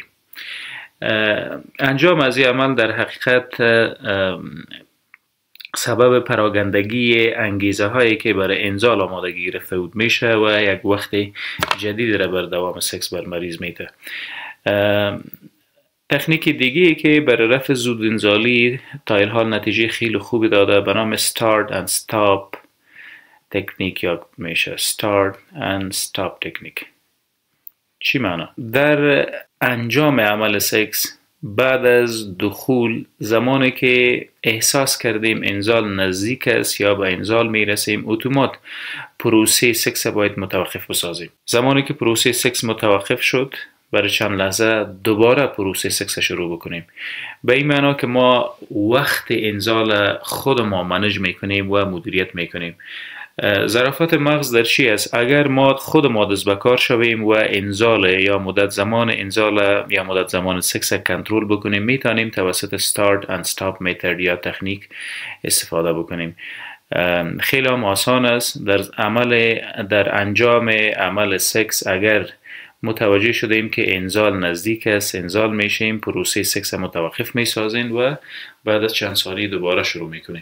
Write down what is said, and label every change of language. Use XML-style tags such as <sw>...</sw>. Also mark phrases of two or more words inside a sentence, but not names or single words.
<fa>انجام از این عمل در حقیقت سبب پراگندگی انگیزه هایی که برای انزال آمادگی گرفته بود میشه و یک وقت جدید را بر دوام سکس بر مریض میده. تکنیک دیگه که برای رفع زودانزالی تا الحال نتیجه خیلی خوبی داده به نام</fa> <en>start and stop</en> <fa>تکنیک یاد میشه.</fa> <en>start and stop</en> <fa>تکنیک چی معنی؟ در انجام عمل سکس بعد از دخول، زمانی که احساس کردیم انزال نزدیک است یا به انزال میرسیم، اتومات پروسه سکس باید متوقف بسازیم. زمانی که پروسه سکس متوقف شد، برای چند لحظه دوباره پروسه سکس شروع بکنیم. به این معنا که ما وقت انزال خود ما منیج میکنیم و مدیریت میکنیم. ظرافت مغز در چی است؟ اگر ما خود ما دست به کار شویم و انزال یا مدت زمان انزال یا مدت زمان سکس کنترل بکنیم، میتونیم توسط</fa> <en>start and stop method</en> <fa>یا تکنیک استفاده بکنیم. خیلی هم آسان است. در انجام عمل سکس اگر متوجه شدیم که انزال نزدیک است، انزال میشیم، پروسه سکس متوقف میسازیم و بعد از چند ثانیه دوباره شروع میکنیم.</fa>